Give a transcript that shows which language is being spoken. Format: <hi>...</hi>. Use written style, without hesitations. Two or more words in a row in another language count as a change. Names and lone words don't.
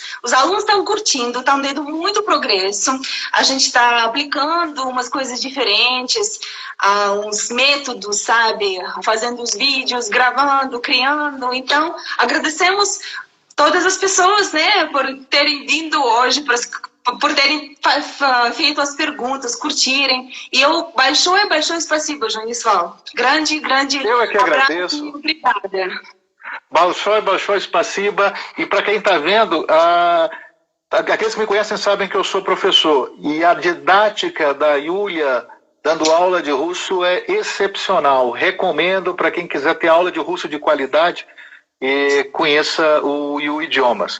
<pt>Os alunos estão curtindo, estão tendo muito progresso. A gente está aplicando umas coisas diferentes, uns métodos, sabe? Fazendo os vídeos, gravando, criando. Então, agradecemos todas as pessoas, né, por terem vindo hoje, por terem feito as perguntas, curtirem. E eu</pt> <ru>большое спасибо,</ru> <pt>Janisval. Grande eu é que agradeço. E obrigada.</pt> <ru>Большое спасибо.</ru> <pt>E para quem está vendo, aqueles que me conhecem sabem que eu sou professor. E a didática da Yulia dando aula de russo é excepcional. Recomendo para quem quiser ter aula de russo de qualidade e conheça o Yu Idiomas.</pt>